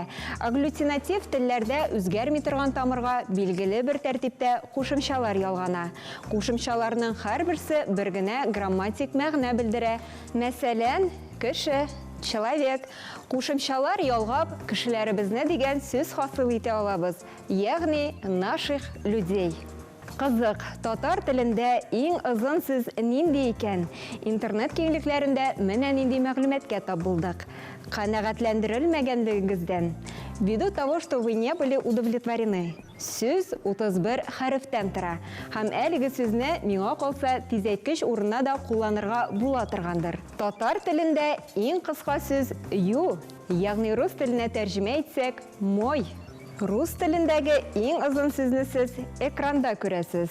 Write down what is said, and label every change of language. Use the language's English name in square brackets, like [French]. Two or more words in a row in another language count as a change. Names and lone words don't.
[Tatar] Агглютинатив телләрдә үзгәрми торган тамырга билгеле бер тәртиптә кушымчалар ялгана. Кушымчаларның һәрберсе бер генә грамматик мәгънә белдерә. Мәсәлән, кеше, человек. Кушымчалар ялгап, кешеләребезне дигән сүз хасыл итә алабыз. [Russian] Ягъни наших людей. [Tatar] Кызык, татар телендә иң озын сүз нинди икән? Интернет киңлекләрендә менә нинди мәгълүматкә тап булдык. Канәгатьләндерелмәгәнлегегездән. [Russian] Ввиду того, что вы не были удовлетворены. [Tatar] Сүз 31 хәрефтән тора. Һәм әлеге сүзне миңа калса тизәйткеч урынына да кулланырга була торгандыр. Татар телендә иң кыска сүз ю, ягъни рус теленә тәрҗемә итсәк, мой. Рус телендәге иң озын сүзне сез экранда күрәсез.